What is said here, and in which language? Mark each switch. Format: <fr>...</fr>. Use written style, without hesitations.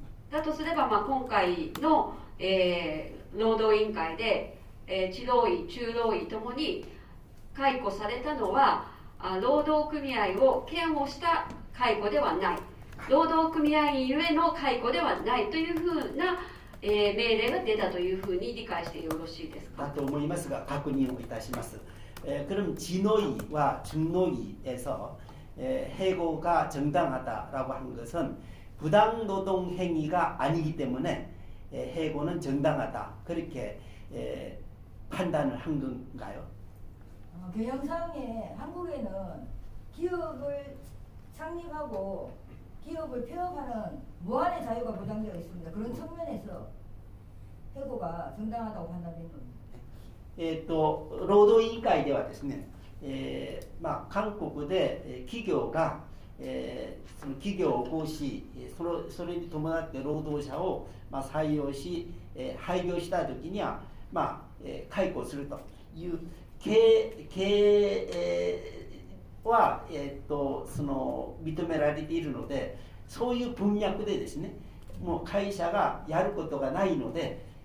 <ja>だとすれば、今回の、労働委員会で、地労委、中労委ともに解雇されたのは労働組合を嫌悪した解雇ではない、労働組合員ゆえの解雇ではないというふうな、命令が出たというふうに理解してよろしいですか。だと思いますが確認をいたします。</ja> <ko>그럼 진호위와 중노위에서 해고가 정당하다라고 한 것은 부당노동 행위가 아니기 때문에 해고는 정당하다 그렇게 판단을 한 건가요? 경영상에 한국에는 기업을 창립하고 기업을 폐업하는 무한의 자유가 보장되어 있습니다. 그런 측면에서 해고가 정당하다고 판단된 겁니다.</ko> <ja>労働委員会ではですね、韓国で企業が、その企業を起こし、それに伴って労働者を、採用し、廃業したときには、解雇するという経営は、その認められているので、そういう文脈でですね、もう会社がやることがないので、</ja>